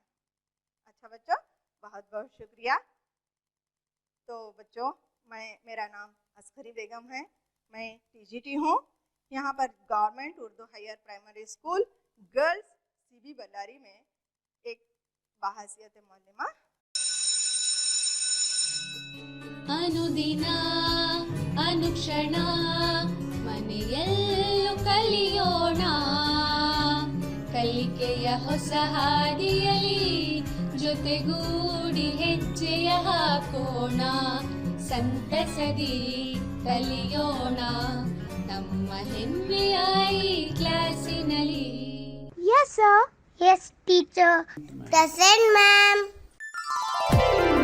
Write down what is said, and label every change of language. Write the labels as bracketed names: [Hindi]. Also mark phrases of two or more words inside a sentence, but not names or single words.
[Urdu] اچھا بچوں بہت بہت شکریہ. تو بچوں میرا نام اصغری بیگم ہے، میں TGT ہوں. یہاں پر گورنمنٹ اردو ہائر پرائمری اسکول گرلز CB بلاری میں ایک باحیثیت معلمہ. [Kannada] ಅನುದಿನ ಅನುಕ್ಷಣ ಮನೆಯಲ್ಲೂ ಕಲಿಯೋಣ, ಕಲಿಕೆಯ ಹೊಸ ಹಾದಿಯಲಿ ಜೊತೆಗೂಡಿ ಹೆಜ್ಜೆಯ ಹಾಕೋಣ, ಸಂತಸದಿ ಕಲಿಯೋಣ ನಮ್ಮ ಹೆಮ್ಮೆಯ ಈ ಕ್ಲಾಸಿನಲ್ಲಿ. [English] Yes, sir. Yes, teacher. Present, ma'am.